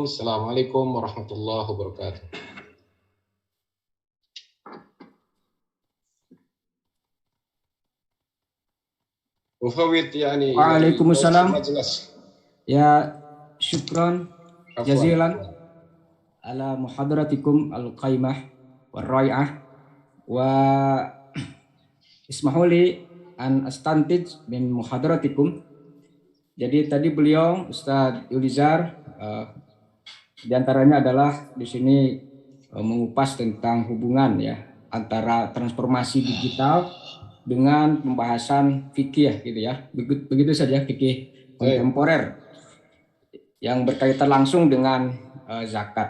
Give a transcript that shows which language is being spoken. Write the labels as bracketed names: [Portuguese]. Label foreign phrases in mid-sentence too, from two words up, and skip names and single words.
[Arabic] السلام عليكم ورحمة الله وبركاته. وفوت Waalaikumsalam. يا، شكرا جزيلا على محاضرتكم القيمة والرائعة واسمحوا لي أن أستنتج من محاضرتكم. [Indonesian] Jadi tadi beliau Ustadz Yulizar di antaranya adalah di sini mengupas tentang hubungan ya antara transformasi digital dengan pembahasan fikih gitu ya. Begitu saja fikih kontemporer yang berkaitan langsung dengan zakat.